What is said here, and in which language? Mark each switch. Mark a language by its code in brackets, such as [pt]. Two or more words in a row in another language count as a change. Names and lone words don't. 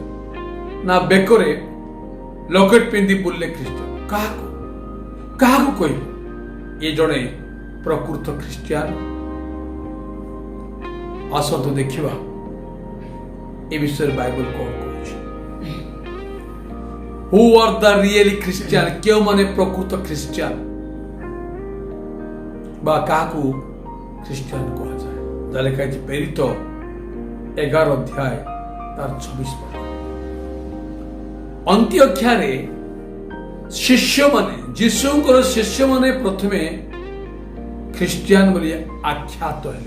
[or] ନା ବେକରେ ଲକେଟ ପିନ୍ଧି ବୁଲିଲେ ଖ୍ରୀଷ୍ଟିଆନ? କାହାକୁ କହିବ ଏ ଜଣେ ପ୍ରକୃତ ଖ୍ରୀଷ୍ଟିଆନ? ଆସନ୍ତୁ ଦେଖିବା ଏ ବିଷୟରେ ବାଇବଲ କଣ କହୁଛି। [en] Who are the really Christian? [or] କେଉଁମାନେ ପ୍ରକୃତ ଖ୍ରୀଷ୍ଟିଆନ ବା କାହାକୁ ଖ୍ରୀଷ୍ଟିଆନ କୁହାଯାଏ? ଯାହା ଲେଖା ହେଇଛି ପ୍ରେରିତ 11 ଅଧ୍ୟାୟ ତାର 26 ପଦ। ଅନ୍ତିଓଖ୍ୟାରେ ଶିଷ୍ୟମାନେ, ଯୀଶୁଙ୍କର ଶିଷ୍ୟମାନେ ପ୍ରଥମେ ଖ୍ରୀଷ୍ଟିଆନ ବୋଲି ଆଖ୍ୟାତ ହେଲେ।